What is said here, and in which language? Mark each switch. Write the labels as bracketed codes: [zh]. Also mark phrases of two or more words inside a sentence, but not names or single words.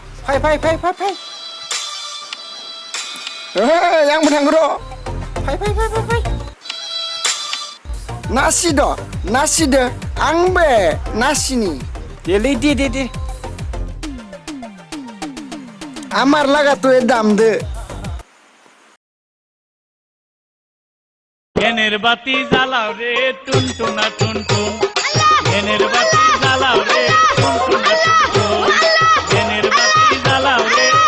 [brx] फै आंबो थांगोन र' फै नासिदो आं बे नासिनि दे [bn] আমার লাগা তো এর দাম দে এনের বাতি জ্বালাও রে টুনটুনা টুনটুন এনের বাতি জ্বালাও রে টুনটুনা টুনটুন এনের বাতি জ্বালাও রে